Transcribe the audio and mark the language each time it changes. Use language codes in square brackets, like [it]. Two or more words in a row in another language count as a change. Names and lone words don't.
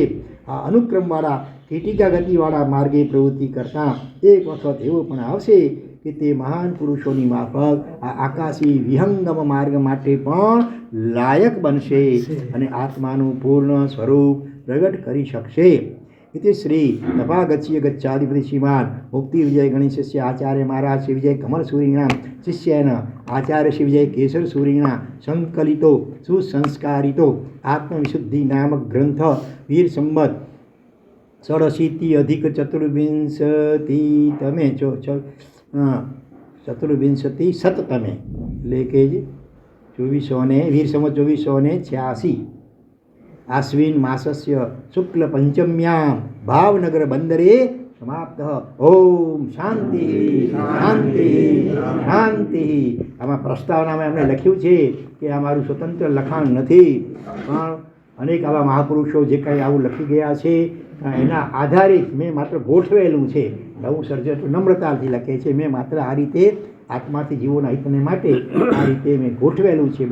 [gu] આ અનુક્રમવાળા કીટિકા ગતિવાળા માર્ગે પ્રવૃત્તિ કરતાં એક વખત એવો પણ આવશે કે તે મહાન પુરુષોની માફક આ આકાશી વિહંગમ માર્ગ માટે પણ લાયક બનશે અને આત્માનું પૂર્ણ સ્વરૂપ પ્રગટ કરી શકશે. [sa] इति श्री तपागच्य गच्छाधिपति श्रीमान मुक्ति विजय गणेशस्य आचार्य महाराज श्री विजय कमल सूरिणा शिष्येन आचार्य श्री विजय केशर सूरिणा संकलितो सुसंस्कारितो आत्मविशुद्धि नामक ग्रंथ वीर संवत 86 अधिक 24 तमे चतुर्विंशति शततमे [gu] એટલે કે 2400 વીર સંવત 2486 [sa] आश्विन मासस्य शुक्ल पंचम्यां भावनगर बंदरे समाप्त. ओम शांति शांति शांति. [gu] આમાં પ્રસ્તાવનામાં એમણે લખ્યું છે કે આ મારું સ્વતંત્ર લખાણ નથી, પણ અનેક આવા મહાપુરુષો જે કંઈ આવું લખી ગયા છે એના આધારે મેં માત્ર ગોઠવેલું છે. નવું સર્જન નમ્રતાથી લખે છે. મેં માત્ર આ રીતે આત્માથી જીવોના હિતને માટે આ રીતે મેં ગોઠવેલું છે.